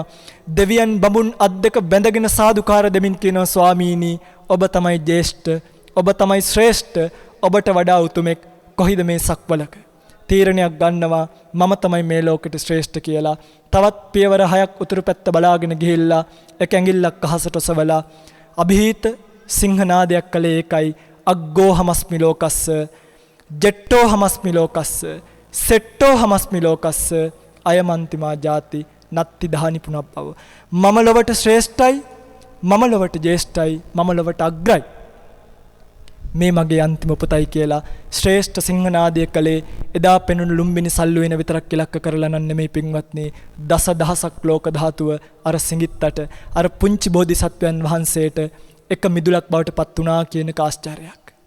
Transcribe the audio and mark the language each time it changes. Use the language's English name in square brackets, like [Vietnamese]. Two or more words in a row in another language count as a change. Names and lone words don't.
[Sinhala] දෙවියන් බඹුන් අද්දක බැඳගෙන සාදුකාර දෙමින් කියනවා ස්වාමීනි ඔබ තමයි ජේෂ්ඨ, ඔබ තමයි ශ්‍රේෂ්ඨ, ඔබට වඩා උතුමෙක් කොහිද මේ සක්වලක. තීරණයක් ගන්නවා මම තමයි මේ ලෝකෙට ශ්‍රේෂ්ඨ කියලා. තවත් පියවර 6ක් උතුරු පැත්ත බලාගෙන ගිහිල්ලා එක ඇඟිල්ලක් අහසට ඔසවලා අභීත සිංහනාදයක් කළේ ඒකයි. [Pali] අග්ගෝ හමස්මි ලෝකස්ස, ජෙට්ටෝ හමස්මි ලෝකස්ස, සෙට්ටෝ හමස්මි ලෝකස්ස, අයමන්තිමා ජාති නත්ති දහනි පුනබ්බව. [Sinhala] මම ලොවට ශ්‍රේෂ්ඨයි, මම ලොවට ජේෂ්ඨයි, මම ලොවට අග්‍රයි. මේ මගේ අන්තිම උපතයි කියලා ශ්‍රේෂ්ඨ සිංහනාදය කළේ එදා පෙනුණු ලුම්බිනි සල්ලු වෙන විතරක් ඉලක්ක කරලා නම් නෙමෙයි පින්වත්නි. දසදහසක් ලෝක ධාතුව අර සිඟිත්තට අර පුංචි බෝධිසත්වයන් වහන්සේට එක මිදුලක් බවට පත් වුණා කියන කාශ්චර්යයක්.